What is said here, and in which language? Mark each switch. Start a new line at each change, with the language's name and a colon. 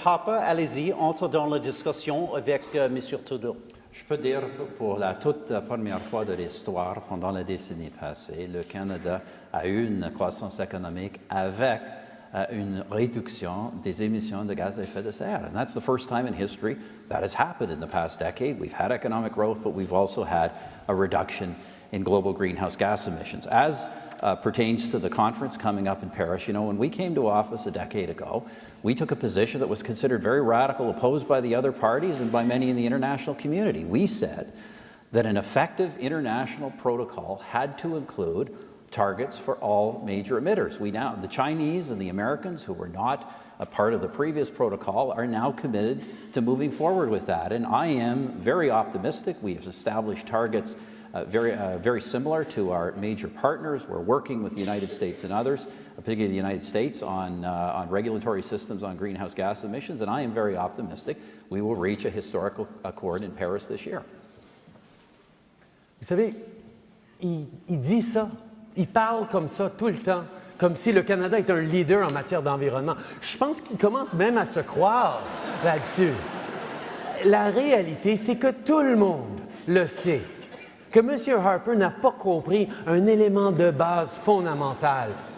French: Harper, allez-y, entre dans la discussion avec M. Trudeau. Je peux dire que pour la toute première fois de l'histoire, pendant la décennie passée, le Canada a eu une croissance économique avec une réduction des émissions de gaz à effet de serre.
English: And that's the first time in history that has happened in the past decade. We've had economic growth, but we've also had a reduction in global greenhouse gas emissions. As pertains to the conference coming up in Paris, you know, when we came to office a decade ago, we took a position that was considered very radical, opposed by the other parties and by many in the international community. We said that an effective international protocol had to include targets for all major emitters. The Chinese and the Americans, who were not a part of the previous protocol, are now committed to moving forward with that. And I am very optimistic. We've established targets very similar to our major partners. We're working with the United States and others, particularly the United States, on regulatory systems on greenhouse gas emissions, and I am very optimistic we will reach a historical accord in Paris this year.
French: Vous savez, il dit ça, il parle comme ça tout le temps, comme si le Canada est un leader en matière d'environnement. Je pense qu'il commence même à se croire là-dessus. La réalité, c'est que tout le monde le sait, que M. Harper n'a pas compris un élément de base fondamental.